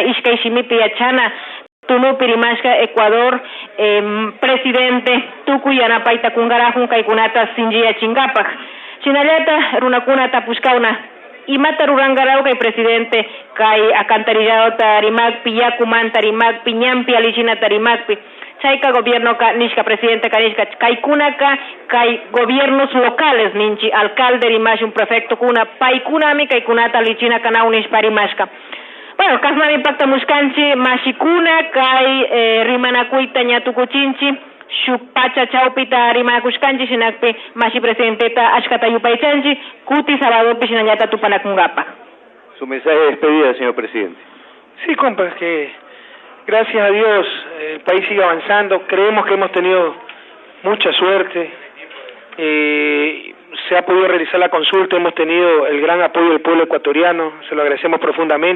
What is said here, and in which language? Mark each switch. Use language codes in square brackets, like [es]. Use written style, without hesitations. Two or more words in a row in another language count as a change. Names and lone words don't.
[qu] ishkay shimipi yachana tunupi rimashka Ecuador presidente tukuy yanapayta kungarajun kaykunata sinchiyachinkapak shinallata runakuna tapushkawna imata rurangarau kay presidente kay acantarillado rimakpi yakumanta rimakpi ñampi alichinata rimakpi chayka gobierno ka nishka presidente kanishka kaykunaka kay [es] gobiernos locales [qu] ninchi alcalde rimashun prefecto kuna paykunami kaykunata alichina kanau nishpa rimashka. Bueno, kasnami paktamushkanchi mashikuna kay rimanakuyta ñatukuchinchi Shupacha chaupita arimakushkanchi shinakpi mashi presidenteta ashkata yupaychanchi kuti sábado pishinanyata tupanakungapa. [es] Su mensaje de despedida, señor presidente. Sí, compa, que gracias a Dios el país sigue avanzando. Creemos que hemos tenido mucha suerte. Se ha podido realizar la consulta, hemos tenido el gran apoyo del pueblo ecuatoriano, se lo agradecemos profundamente.